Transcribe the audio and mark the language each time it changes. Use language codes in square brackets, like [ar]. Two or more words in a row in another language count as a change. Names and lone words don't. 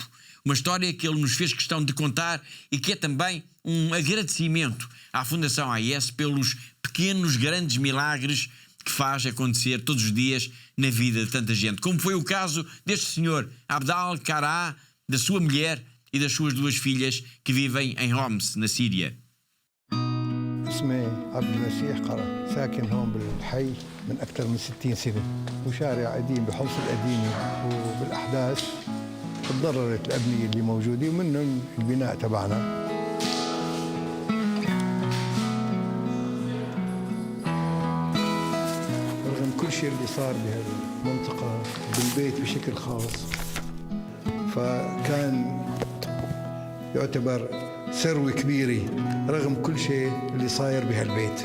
[pt] Uma história que ele nos fez questão de contar e que é também um agradecimento à Fundação AIS pelos pequenos, grandes milagres que faz acontecer todos os dias na vida de tanta gente. Como foi o caso deste senhor Abdal Kará, da sua mulher e das suas duas filhas que vivem em Homs, na Síria. [ar] اسمي عبد المسيح قرا ساكن هون بالحي من أكثر من 60 سنة وشارع قديم بحوص القديمة وبالأحداث تضررت الأبنية اللي موجودة ومنهم البناء تبعنا. رغم كل شيء اللي صار بهالمنطقة بالبيت بشكل خاص فكان يعتبر ثروة كبيرة رغم كل شيء اللي صاير بهالبيت.